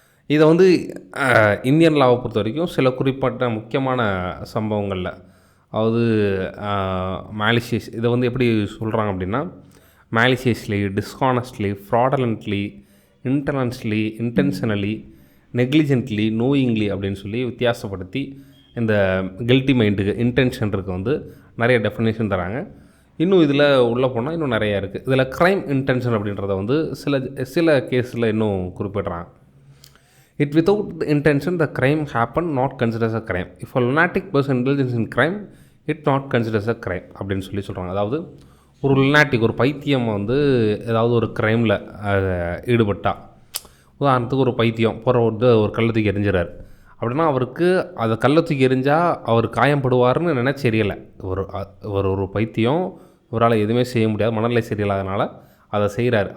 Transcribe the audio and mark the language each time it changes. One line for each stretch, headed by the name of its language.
Tamil: இதை வந்து இந்தியன் லாவை பொறுத்த வரைக்கும் சில குறிப்பிட்ட முக்கியமான சம்பவங்களில், அதாவது மேலிஷியஸ், இதை வந்து எப்படி சொல்கிறாங்க அப்படின்னா, மேலிஷியஸ்லி, டிஸ்ஹானஸ்ட்லி, ஃப்ராடலண்ட்லி, இன்டென்ஷனலி, நெக்லிஜென்ட்லி, நோயிங்லி அப்படின்னு சொல்லி வித்தியாசப்படுத்தி இந்த கில்ட்டி மைண்டுக்கு, இன்டென்ஷனுக்கு வந்து நிறைய டெஃபினேஷன் தராங்க. இன்னும் இதில் உள்ளே போனால் இன்னும் நிறையா இருக்குது. இதில் க்ரைம் இன்டென்ஷன் அப்படின்றத வந்து சில கேஸில் இன்னும் குறிப்பிட்றாங்க.
English: It without the intention the crime happened not considered as a crime. If a lunatic person indulges in crime, it not considered as a crime
Tamil: அப்படின்னு சொல்லி சொல்கிறாங்க. அதாவது ஒரு லுனாட்டிக், ஒரு பைத்தியம் வந்து ஏதாவது ஒரு க்ரைமில் ஈடுபட்டா, உதாரணத்துக்கு ஒரு பைத்தியம் ஒரு கள்ளத்துக்கு எரிஞ்சிறார் அப்படின்னா, அவருக்கு அதை கள்ளத்துக்கு எரிஞ்சால் அவர் காயப்படுவார்னு நினச்சி எரியலை. ஒரு பைத்தியம், இவரால் எதுவுமே செய்ய முடியாது, மனநிலை சரியில்லாதனால அதை செய்கிறார்.